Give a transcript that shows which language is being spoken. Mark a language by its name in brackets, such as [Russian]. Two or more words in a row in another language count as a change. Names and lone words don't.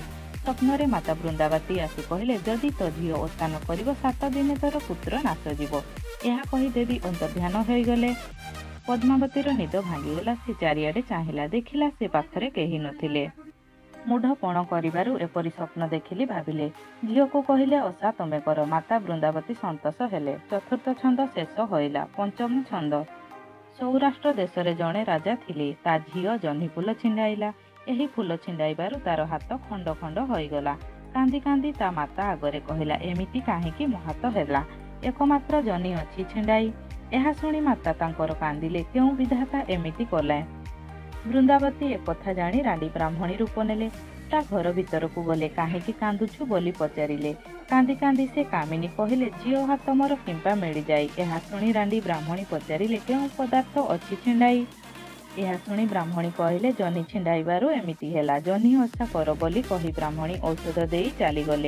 [Odia] ସ୍ୱପ୍ନ ରେ ମାତା ବୃନ୍ଦାବତୀ ଆସି କହଲେ ଯଦି ତୋ ଝିଅ ଓଷା ନ କରିବ 7 ଦିନ ତୋର ପୁତ୍ର ନାଶ ଯିବ। ଏହା କହି ଦେବୀ ଅନ୍ତର୍ଧାନ ହୋଇ ଗଲେ। ପଦ୍ମାବତୀର ନିଦ ଭାଙ୍ଗିଗଲା। ସେ ଚାରିଆଡ଼େ ଚାହିଁଲା। ଦେଖିଲା ସେ ପାଖରେ କେହି ନଥିଲେ। ମୂଢ଼ପଣ କରିବାରୁ ଏପରି ସ୍ୱପ୍ନ ଦେଖିଲି ଭାବିଲେ। ଝିଅ କୁ କହିଲେ ଓଷା ତମେ କର। ମାତା ବୃନ୍ଦାବତୀ ସନ୍ତୋଷ ହେଲେ। ଚତୁର୍ଥ ଛନ୍ଦ ଶେଷ ହୋଇଲା। ପଞ୍ଚମ ଛନ୍ଦ। ସୌରାଷ୍ଟ୍ର ଦେଶ ରେ ଜଣେ ରାଜା ଥିଲେ। ତା ଝିଅ ଜହ୍ନି ଫୁଲ ଛିଣ୍ଡାଇଲା। ଏହି ଫୁଲ ଛିଣ୍ଡାଇବାରୁ ତାର ହାତ ଖଣ୍ଡ ଖଣ୍ଡ ହୋଇଗଲା। କାନ୍ଦି କାନ୍ଦି ତା ମାତା ଆଗରେ କହିଲା ଏମିତି କାହିଁକି ମୋ ହାତ ହେଲା। ଏକମାତ୍ର ଜହ୍ନି ଅଛି ଛିଣ୍ଡାଇ। ଏହା ଶୁଣି ମାତା ତାଙ୍କର କାନ୍ଦିଲେ କ୍ୟୋଁ ବିଧାତା ଏମିତି କଲା। ବୃନ୍ଦାବତୀ ଏକ କଥା ଜାଣି ରାଣୀ ବ୍ରାହ୍ମଣୀ ରୂପ ନେଲେ। ତା ଘର ଭିତରକୁ ଗଲେ। କାହିଁକି କାନ୍ଦୁଛୁ ବୋଲି ପଚାରିଲେ। କାନ୍ଦି କାନ୍ଦି ସେ କାମିନୀ କହିଲେ, ଝିଅ ହାତ ମୋର କିମ୍ପା ମିଳିଯାଇ। ଏହା ଶୁଣି ରାଣ୍ଡି ବ୍ରାହ୍ମଣୀ ପଚାରିଲେ, କେଉଁ ପଦାର୍ଥ ଅଛି ଛିଣ୍ଡାଇ? ଏହା ଶୁଣି ବ୍ରାହ୍ମଣୀ କହିଲେ, ଜହ୍ନି ଛିଣ୍ଡାଇବାରୁ ଏମିତି ହେଲା। ଜହ୍ନି ଓଷା କର ବୋଲି କହି ବ୍ରାହ୍ମଣୀ ଔଷଧ ଦେଇ ଚାଲିଗଲେ।